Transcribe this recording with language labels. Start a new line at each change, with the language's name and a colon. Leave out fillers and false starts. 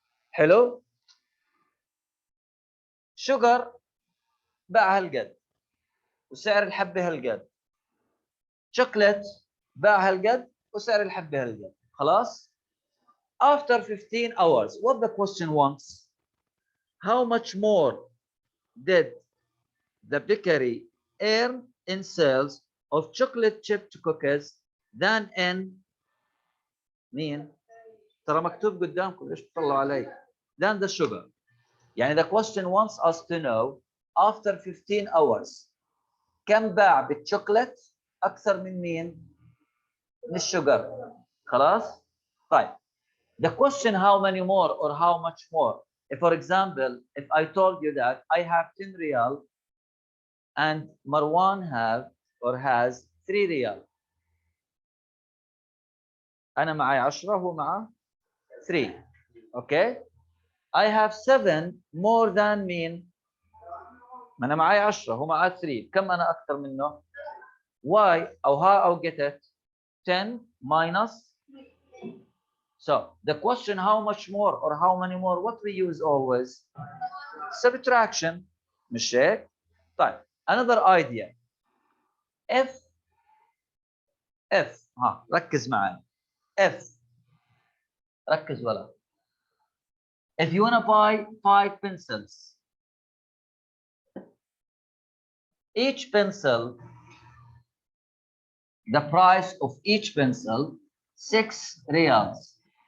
Arabic: حلو؟ شجر باع هالقد وسعر الحبة هالقد. شوكليت باع هالقد وسعر الحبة هالقد.
English: خلاص؟ After 15 hours, what the question wants? How much more did the bakery earn in sales of chocolate chip cookies than in
Arabic: مين؟ ترى مكتوب قدامكم ليش تطلعوا علي؟
English: Than the sugar. يعني the question wants us to know after 15 hours
Arabic: كم باع بالشوكولات أكثر من مين؟ من الشجر. خلاص؟ طيب.
English: The question how many more or how much more? If, for example, if I told you that I have 10 riyal and Marwan have or has 3 riyal.
Arabic: أنا معي 10 هو معه 3. Okay?
English: I have 7 more than
Arabic: مين؟ ما أنا معي 10 هو معه 3. كم أنا أكثر منه؟ Why أو how أو get it?
English: 10 minus. So the question how much more or how many more, what we use always? Subtraction.
Arabic: مش هيك؟ طيب
English: another idea.
Arabic: If ها ركز معي. If ركز ولا.
English: If you want to buy 5 pencils, each pencil, the price of each pencil 6 riyals.